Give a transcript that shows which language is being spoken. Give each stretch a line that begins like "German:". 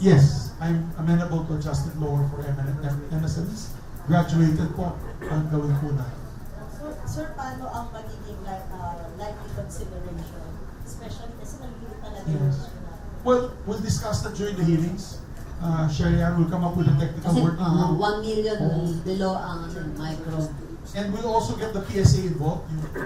English: Yes, I'm amenable to adjust it lower for MSMEs.
Filipino: Graduated po ang gawin po na.
English: So, sir,
Filipino: paano ang magiging
English: likely consideration?
Filipino: Especially kasi naliliit talaga yung
English: Yes. Well, we'll discuss that during the hearings. Sherry Ann will come up with a technical
Filipino: Kasi
English: working group. 1 million below ang micro. And we'll also get the PSA involved, yung